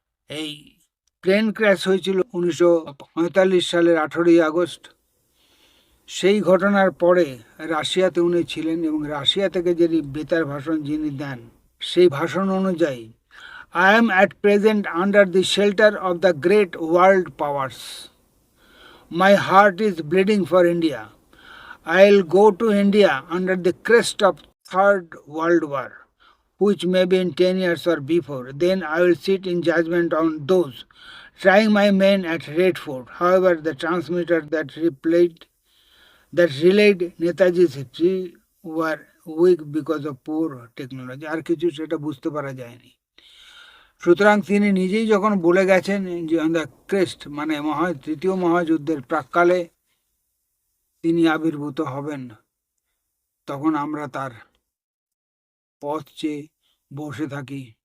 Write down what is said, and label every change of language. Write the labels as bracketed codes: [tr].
[bn] এই plane crash হয়েছিল 1945 সালের 18 আগস্ট। সেই ঘটনার পরে রাশিয়াতে উনি ছিলেন, এবং রাশিয়া থেকে যে বেতার ভাষণ যিনি দেন, সেই ভাষণ অনুযায়ী, [en] I am at present under the shelter of the great world powers. My heart is bleeding for India. I'll go to India under the crest of Third World War, which may be in 10 years or before. Then I will sit in judgment on those trying my men at Red Fort. However, the transmitter that relayed Netaji's speech were weak because of poor technology. [bn] আর কিছু সেটা বুঝতে পারা যায়নি। সুতরাং তিনি নিজেই যখন বলে গেছেন যে [en] on the crest, [bn] মানে তৃতীয় মহাযুদ্ধের প্রাক্কালে তিনি আবির্ভূত হবেন, তখন আমরা তার পথ চেয়ে বসে থাকি।